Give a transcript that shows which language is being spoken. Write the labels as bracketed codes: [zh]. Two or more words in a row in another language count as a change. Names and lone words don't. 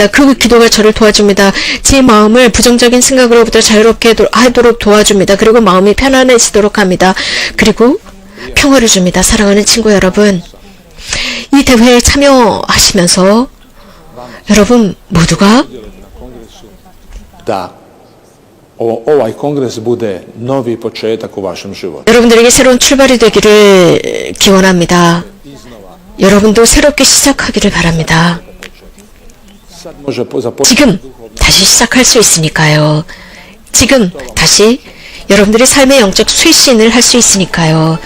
[ko] 그 기도가 저를 도와줍니다. 제 마음을 부정적인 생각으로부터 자유롭게 하도록 도와줍니다. 그리고 마음이 편안해지도록 합니다. 그리고 평화를 줍니다. 사랑하는 친구 여러분, 이 대회에 참여하시면서 여러분 모두가 [bs] ovaj kongres bude novi početak u vašem životu. [ko] 여러분들에게 새로운 출발이 되기를 기원합니다. 여러분도 새롭게 시작하기를 바랍니다. 지금 다시 시작할 수 있으니까요. 지금 다시 여러분들의 삶의 영적 쇄신을 할 수 있으니까요.